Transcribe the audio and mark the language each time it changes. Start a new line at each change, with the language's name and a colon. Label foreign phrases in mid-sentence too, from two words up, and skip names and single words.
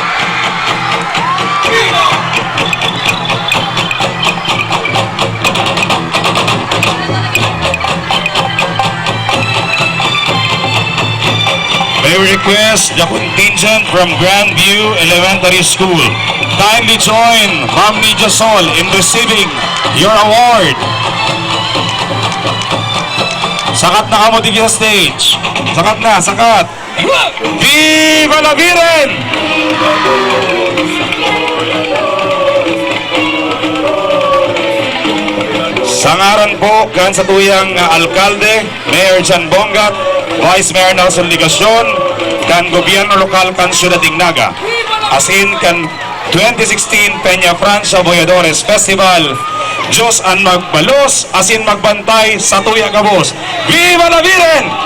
English: May we request the contingent from Grandview Elementary School. Kindly join Ma'am Nidia Sol in receiving your award.
Bikol: Sakat na kamo dito sa stage. Sakat na, sakat.
Spanish: Viva la Virgen!
Bikol: Sangaran po kan sa tuyang alkalde, Mayor John Bongat, Vice Mayor Nelson Ligacion, kan gobyerno lokal kan Ciudad Dignaga. Asin kan 2016 Peña Francia Boyadores Festival. Diyos ang magbalos, asin magbantay sa tuya kabos.
Spanish: Viva la Virgen!